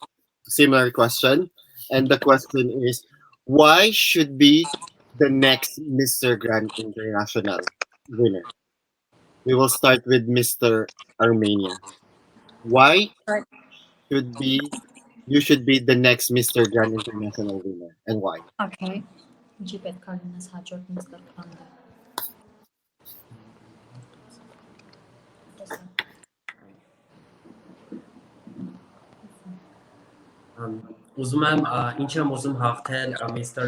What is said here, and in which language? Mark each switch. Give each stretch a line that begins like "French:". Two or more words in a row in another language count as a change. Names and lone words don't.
English: Similar question, and the question is, why should be the next Mr. Grand International winner? We will start with Mr. Armenia. Why Right. should be you should be the next Mr. Grand International winner, and why? Okay.
Armenian: Ինչի պետք է լինես հաջորդ Mr. Grande։ Ուզում եմ ինչ եմ ուզում հաղթել Mr.